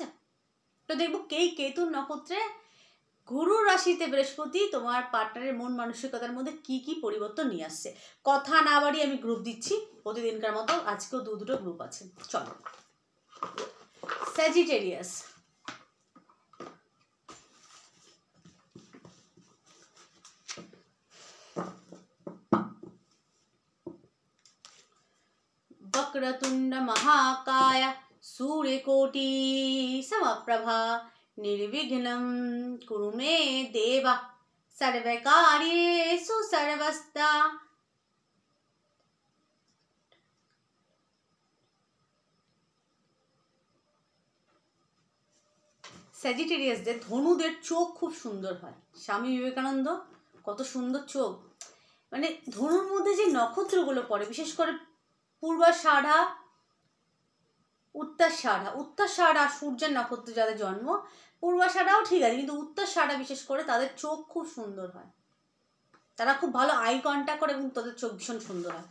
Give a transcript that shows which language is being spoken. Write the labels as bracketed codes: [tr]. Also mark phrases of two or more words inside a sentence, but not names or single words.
[bn] তো দেখবো কেতু নক্ষত্রে গুরু রাশিতে বৃহস্পতি তোমার পার্টনারের মন মানসিকতার মধ্যে কি কি পরিবর্তন নিয়ে আসছে। কথা না বাড়িয়ে আমি গ্রুপ দিচ্ছি প্রতিদিনকার মতো, আজকেও দুটো গ্রুপ আছে। চলো, স্যাজিটেরিয়াস। [sa] वक्रतुंड महाकाय सूर्यकोटि समप्रभा निर्विघ्नं कुरु मे देव सर्वकार्येषु सर्वदा। [bn] স্যাজিটেরিয়াসদের ধনুদের চোখ খুব সুন্দর হয়। স্বামী বিবেকানন্দ কত সুন্দর চোখ, মানে ধনুর মধ্যে যে নক্ষত্রগুলো পড়ে, বিশেষ করে পূর্বাষাঢ়া উত্তরাষাঢ়া সূর্যের নক্ষত্রে যাদের জন্ম, পূর্বাষাঢ়াও ঠিক আছে, কিন্তু উত্তরাষাঢ়া বিশেষ করে তাদের চোখ খুব সুন্দর হয়, তারা খুব ভালো [en] eye contact [bn] করে এবং তাদের চোখ ভীষণ সুন্দর হয়।